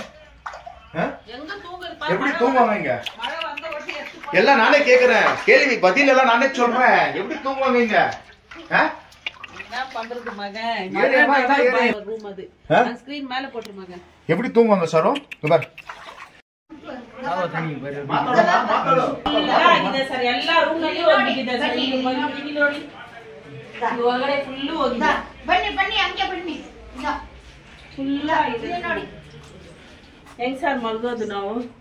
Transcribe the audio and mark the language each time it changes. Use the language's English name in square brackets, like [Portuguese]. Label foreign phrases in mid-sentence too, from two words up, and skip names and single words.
[Tamil] எங்க தூங்குறது? எப்படி தூங்குவாங்க இங்க? மழை வந்த உடனே எடுத்து எல்லாம் நானே கேக்குறேன். கேள்வி பதில் எல்லாம் நானே சொல்றேன். எப்படி தூங்குவாங்க இங்க? என்ன பண்றது மகன்? ரூம் அது. ஸ்கிரீன் மேல போட்டுரு மகன். எப்படி தூங்குவாங்க சாரோ? இங்க பாரு. [Kannada] ಸರ್ ಎಲ್ಲ ರೂಮ್ ನಲ್ಲಿ ಹೋಗಿದೆ ಸರ್. ಇಲ್ಲಿ ನೋಡಿ ಇದು ಒಳಗಡೆ ಫುಲ್ ಹೋಗಿದೆ. ಬನ್ನಿ ಬನ್ನಿ ಹಂಗೆ ಬನ್ನಿ. ಫುಲ್ ಆಗಿದೆ ನೋಡಿ. ಹೆಂಗ್ ಸರ್ ಮಲ್ಗೋದು ನಾವು?